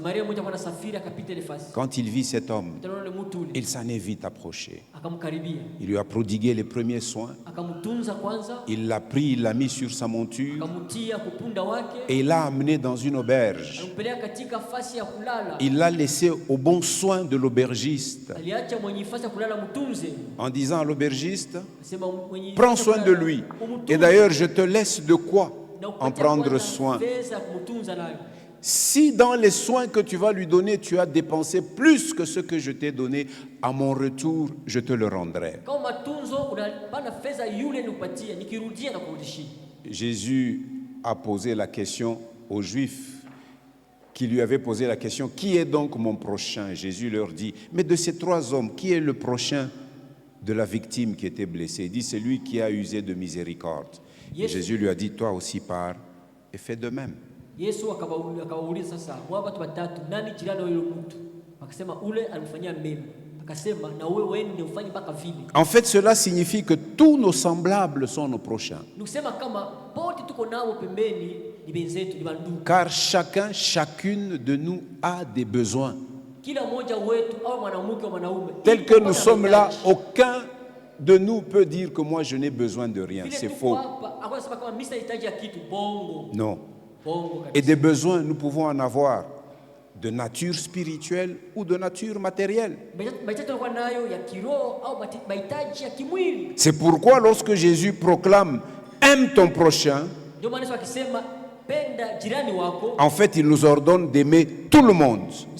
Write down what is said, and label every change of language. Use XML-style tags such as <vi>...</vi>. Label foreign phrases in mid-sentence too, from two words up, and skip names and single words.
<sw>Samaria mmoja alikuwa anasafiri akapita ile fasi.</sw> <fr>Quand il vit cet homme,</fr> <sw>Tena ule mtu ule</sw> <fr>il s'en est vite approché.</fr> <sw>akamkaribia.</sw> <fr>Il lui a prodigué les premiers soins.</fr> <sw>Akamtunza kwanza,</sw> <fr>Il l'a pris, il l'a mis sur sa monture</fr> <sw>akamtia kupunda wake,</sw> <fr>et il l'a amené dans une auberge.</fr> <sw>alimpeleka katika fasi ya kulala.</sw> <fr>Il l'a laissé au bon soin de l'aubergiste</fr> <sw>Aliacha mwenye fasi ya kulala mtunze.</sw> <fr>en disant à l'aubergiste,</fr> <sw>Sema mwenye</sw> <fr>prends soin de lui. Et d'ailleurs, je te laisse de quoi en prendre soin. si dans les soins que tu vas lui donner, tu as dépensé plus que ce que je t'ai donné, à mon retour, je te le rendrai.</fr> <sw>Kama matunzo unapana fedha yule nikupatia, nikirudia na kurudishia.</sw> <fr>Jésus a posé la question aux Juifs qui lui avaient posé la question, qui est donc mon prochain? Jésus leur dit, mais de ces 3 hommes, qui est le prochain de la victime qui était blessée? Il dit, c'est lui qui a usé de miséricorde. Et Jésus lui a dit, toi aussi pars et fais de même.</fr> <sw>Yesu akawauliza sasa, wao watu watatu, nani jirani wa yule mtu? Akasema ule alimfanyia mema. Akasema na wewe ndio ufanye mpaka vile.</sw> <fr>En fait, cela signifie que tous nos semblables sont nos prochains.</fr> <sw>Nikusema kama pote tuko nao pembeni ni benzetu, ni bandugu.</sw> <fr>Car chacune de nous a des besoins.</fr> <sw>Kila mmoja wetu au mwanamke au mwanaume.</sw> <fr>Tel que nous sommes là, aucun de nous peut dire que moi je n'ai besoin de rien. C'est faux. Non. Et des besoins, nous pouvons en avoir de nature spirituelle ou de nature matérielle. C'est pourquoi lorsque Jésus proclame « Aime ton prochain », en fait, il nous ordonne d'aimer tout le monde.</fr>